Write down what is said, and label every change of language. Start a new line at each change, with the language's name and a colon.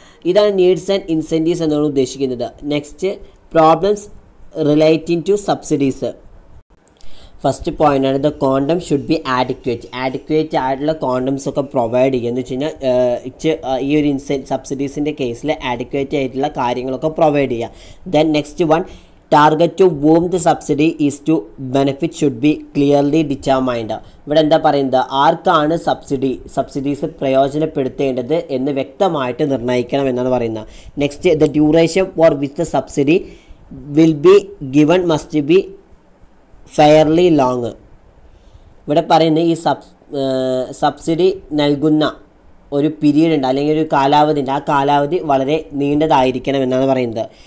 Malayalam: ഇതാണ് needs and incentives എന്നാണ് ഉദ്ദേശിക്കുന്നത്. Next, problems relating to subsidies. First point ആണ്,
English: the quantum should be
Malayalam: adequate ആയിട്ടുള്ള കോണ്ടംസ് ഒക്കെ പ്രൊവൈഡ് ചെയ്യുക. എന്ന് വെച്ച് കഴിഞ്ഞാൽ ഈ ഒരു സബ്സിഡീസിൻ്റെ കേസിൽ ആഡിക്വേറ്റ് ആയിട്ടുള്ള കാര്യങ്ങളൊക്കെ പ്രൊവൈഡ് ചെയ്യുക.
English: Then next one, target to whom the subsidy is to benefit should be clearly determined.
Malayalam: ഇവിടെ എന്താ പറയുന്നത്, ആർക്കാണ് സബ്സിഡീസ് പ്രയോജനപ്പെടുത്തേണ്ടത് എന്ന് വ്യക്തമായിട്ട് നിർണ്ണയിക്കണം എന്നാണ് പറയുന്നത്.
English: Next, the duration for which the subsidy will be given must be fairly long.
Malayalam: ഇവിടെ പറയുന്നത് ഈ സബ്സിഡി നൽകുന്ന ഒരു പീരീഡ് ഉണ്ട് അല്ലെങ്കിൽ ഒരു കാലാവധി ഉണ്ട്, ആ കാലാവധി വളരെ നീണ്ടതായിരിക്കണം എന്നാണ് പറയുന്നത്.